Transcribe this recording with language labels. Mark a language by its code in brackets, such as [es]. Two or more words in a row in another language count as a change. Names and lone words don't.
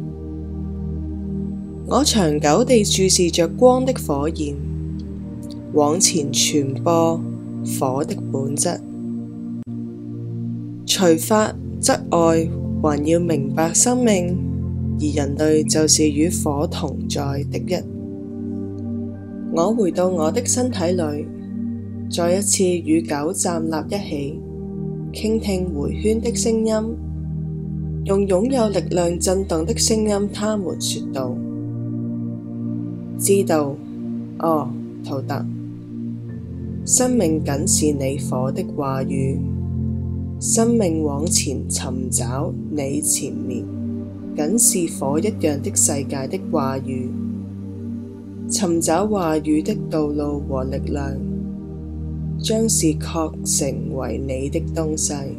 [zh] 我長久地注視着光的火焰，往前傳播火的本質。除法則外，還要明白生命，而人類就是與火同在的一。我回到我的身體裏，再一次與狗站立一起，傾聽回圈的聲音，用擁有力量震動的聲音，他們說道： 知道，哦，圖特，生命僅是你火的話語，生命往前尋找你前面，僅是火一樣的世界的話語，尋找話語的道路和力量，將是確成為你的東西。